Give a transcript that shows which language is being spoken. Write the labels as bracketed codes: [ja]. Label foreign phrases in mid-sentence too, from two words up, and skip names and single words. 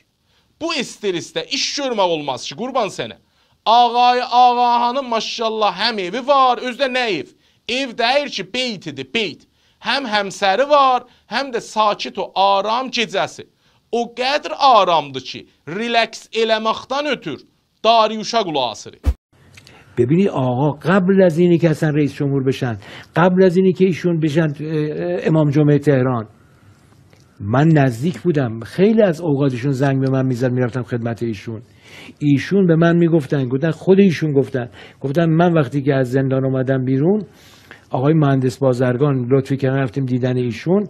[az] Bu stresdə iş görmək olmaz ki, qurban sənə. Ağahanın maşallah həm evi var, özdə nə ev? Ev deyir ki, beytidir, beyt. Həm həmsəri var, həm də sakit o aram gecəsi. O qədr aramdır ki, relax eləməkdən ötür داریوشا قلعاسری. [fa] ببینید آقا قبل از اینی که اصلا رئیس جمهور بشن، قبل از اینی که ایشون بشن امام جمعه تهران، من نزدیک بودم. خیلی از اوقاتشون زنگ به من میزد، میرفتم خدمت ایشون به من میگفتن، خود ایشون گفتن من وقتی که از زندان اومدم بیرون، آقای مهندس بازرگان لطفی کردن رفتیم دیدن ایشون.